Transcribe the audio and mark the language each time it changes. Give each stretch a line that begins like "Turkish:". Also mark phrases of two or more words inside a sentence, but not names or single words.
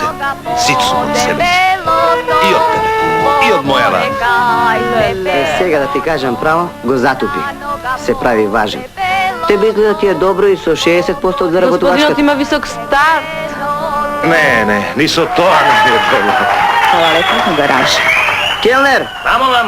Macedonian: Сично од себе си. И од тебе. И од мојава. Сега да ти кажам право, го затупи. Се прави важен. Тебе изгледа ти е добро и со 60% од заработувачката. Господинот има висок старт. Не, ни со тоа не е добро.
Serbian: Hvala lepo na garaži.
Macedonian: Келнер, Само вам.